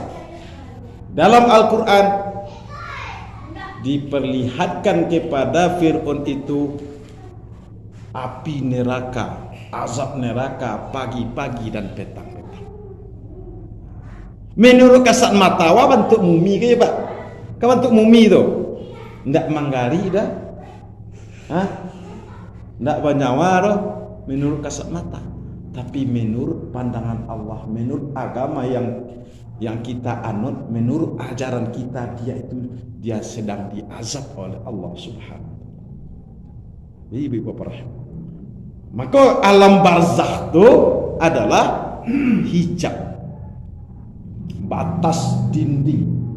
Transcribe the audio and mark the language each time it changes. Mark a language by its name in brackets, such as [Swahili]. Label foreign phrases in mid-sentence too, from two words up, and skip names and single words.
[Indonesian] Dalam Al-Quran diperlihatkan kepada Fir'aun itu api neraka, azab neraka pagi-pagi dan petang-petang. Menurut kasat mata wa bentuk mumi ke Pak? [Minangkabau] Ka bentuk mumi tu. Ndak manggari dah. Ndak banyawa dah [Indonesian] menurut kasat mata. Tapi menurut pandangan Allah, menurut agama yang kita anut, menurut ajaran kita, dia sedang diazab oleh Allah [Arabic] Subhanahu wa taala. [Indonesian] Ibu bapak rahim. Maka alam barzakh itu adalah hijab, batas dinding.